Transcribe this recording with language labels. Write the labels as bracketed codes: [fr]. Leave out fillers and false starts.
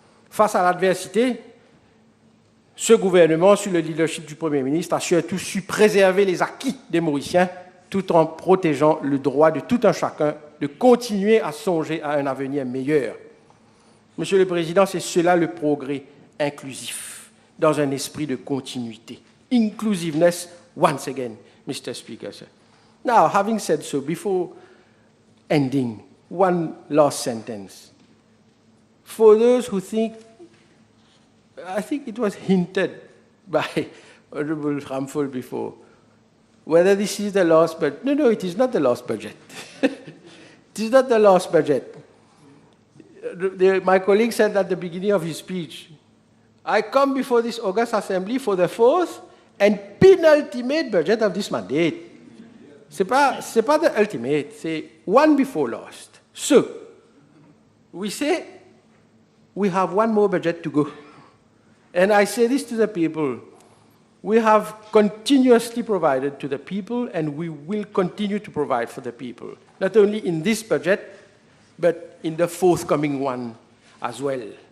[fr] Face à l'adversité, ce gouvernement, sous le leadership du Premier ministre, a surtout su préserver les acquis des Mauriciens tout en protégeant le droit de tout un chacun de continuer à songer à un avenir meilleur. Monsieur le Président, c'est cela le progrès inclusif, dans un esprit de continuité. [en] Inclusiveness, once again, Mr. Speaker. Sir. Now, having said so, before ending, one last sentence. For those who think, I think it was hinted by Honorable Ramphal before, whether this is the last budget. No, it is not the last budget. It is not the last budget. My colleague said at the beginning of his speech, I come before this August Assembly for the fourth and penultimate budget of this mandate. [fr] C'est pas [en] the ultimate, [fr] c'est [en] one before last. So, we say we have one more budget to go. And I say this to the people, we have continuously provided to the people and we will continue to provide for the people, not only in this budget, but in the forthcoming one as well.